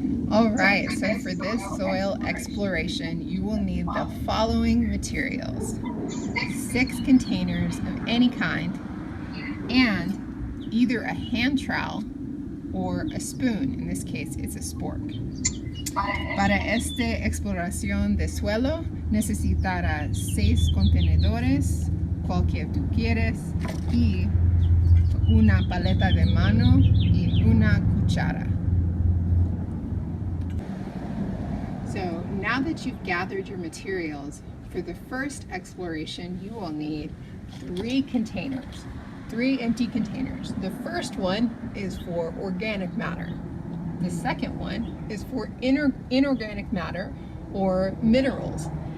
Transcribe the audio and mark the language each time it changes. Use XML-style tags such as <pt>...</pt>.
<en>All right, so for this soil exploration, you will need the following materials: 6 containers of any kind, and either a hand trowel or a spoon. In this case, it's a spork.</en> <es>Para esta exploración de suelo, necesitarás 6 contenedores, cualquier tú quieres, y una paleta de mano y una cuchara.</es> <en>So now that you've gathered your materials, for the first exploration, you will need 3 containers, 3 empty containers. The first one is for organic matter. The second one is for inorganic matter or minerals.</en>